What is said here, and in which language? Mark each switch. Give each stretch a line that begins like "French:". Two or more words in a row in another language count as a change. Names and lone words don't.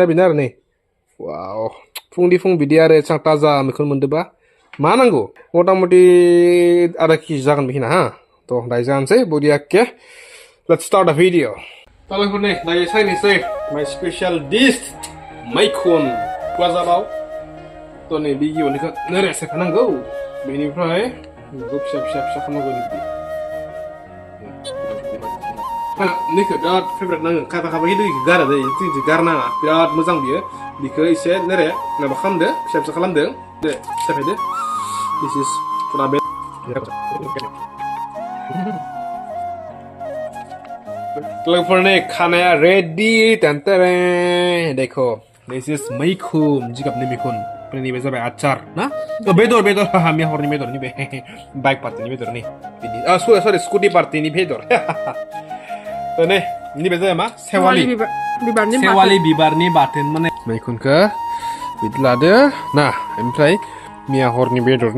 Bodo: बेनो आरो नै वाव फुंनि फुं बिदि आरो एसां ताजा मैखुन मोनदोबा मा नांगौ मथा मथि आधा केजि जागोन बेखिना हा थ' दायो जानोसै बरियाके
English: let's start the video
Bodo: लोगोफोर नै दायो सायनोसै माय स्पेशल डिश मैखुन बाजाराव थ' नै बे गिबियावनो नोरै सेखानांगौ बेनिफ्राय बेखौ फिसा खालामनांगौ बिदि नैखौ बिराद फेभरेट नाङो खायफा दैखौ गारा जायो जोंनिथिं गारनाङा बिराद मोजां बियो बिखौ एसे नोरै माबा खालामदो फिसा खालामदो दे सेफायदो
English: this is
Bodo: फुरा बे लोगोफोर नै खानाया रेडि टेनटेरे देखो
English: this is
Bodo: मैखुन जिगाबनि मैखुन नैबे जाबाय आचार ना बेदर हामिया हरनि बेदर नैबे बाइक पार्टिनि बेदर नै बिदि सरि स्कुटि पार्टिनि बेदर नै नैबे जाबाय मा सेवालि बिबारनि बाथोन माने मैखुनखौ बिदि लादो ना ओमफ्राय मिया हरनि बेदरनि